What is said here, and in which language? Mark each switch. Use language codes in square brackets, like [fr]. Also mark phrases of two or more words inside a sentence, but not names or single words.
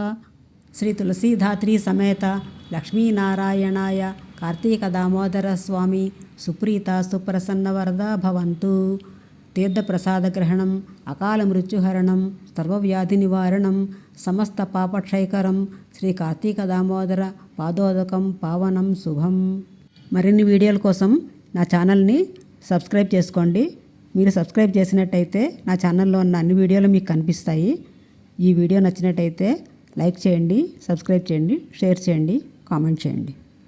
[sa] श्री तुलसीधात्री समेत लक्ष्मीनारायणाय कार्तिकदामोदर स्वामी सुप्रीता सुप्रसन्नवरदा भवन्तु। तीर्थप्रसादग्रहणम् अकालमृत्युहरणं सर्वव्याधिनिवारणं समस्तपापक्षयकरं శ్రీ కార్తీకదామోదర పాదోదకం పావనం శుభం. [te] మరిన్ని వీడియోల కోసం నా ఛానల్ని సబ్స్క్రైబ్ చేసుకోండి. మీరు సబ్స్క్రైబ్ చేసినట్టయితే నా ఛానల్లో ఉన్న అన్ని వీడియోలు మీకు కనిపిస్తాయి. ఈ వీడియో నచ్చినట్టయితే లైక్ చేయండి, సబ్స్క్రైబ్ చేయండి, షేర్ చేయండి, కామెంట్ చేయండి.